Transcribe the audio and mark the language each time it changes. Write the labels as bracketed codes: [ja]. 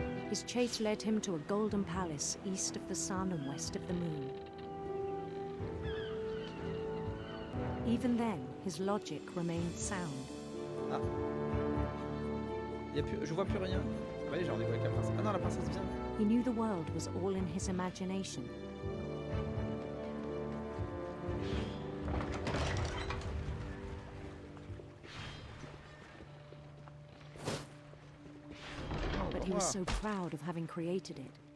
[en] His chase led him to a golden palace east of the sun and west of the moon. Even then, his logic remained sound. Ah. [fr] Y a plus, je vois plus rien. Bah, allez, j'ai rendez-vous avec la princesse. Ah non, la princesse vient. [en] He knew the world was all in his imagination. But he was so proud of having created it.